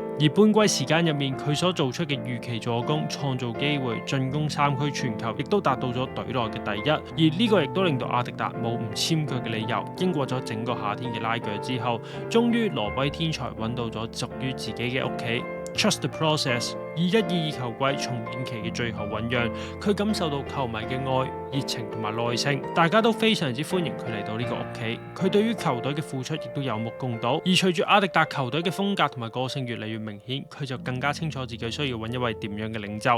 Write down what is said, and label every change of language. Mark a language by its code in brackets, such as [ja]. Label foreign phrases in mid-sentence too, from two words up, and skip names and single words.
[yue] 而半季時間入面，佢所做出嘅預期助攻、創造機會、進攻3區傳球，亦都達到咗隊內嘅第一。而呢個亦都令到阿迪達冇唔簽佢嘅理由。經過咗整個夏天嘅拉鋸之後，終於挪威天才揾到咗屬於自己嘅屋企。 [en] Trust the process。 [yue] 21-22 球季重建期嘅最後醞釀，佢感受到球迷嘅愛、熱情同埋耐性，大家都非常之歡迎佢嚟到呢個屋企。佢對於球隊嘅付出亦都有目共睹。而隨住阿迪達球隊嘅風格同埋個性越嚟越明顯，佢就更加清楚自己需要揾一位點樣嘅領袖。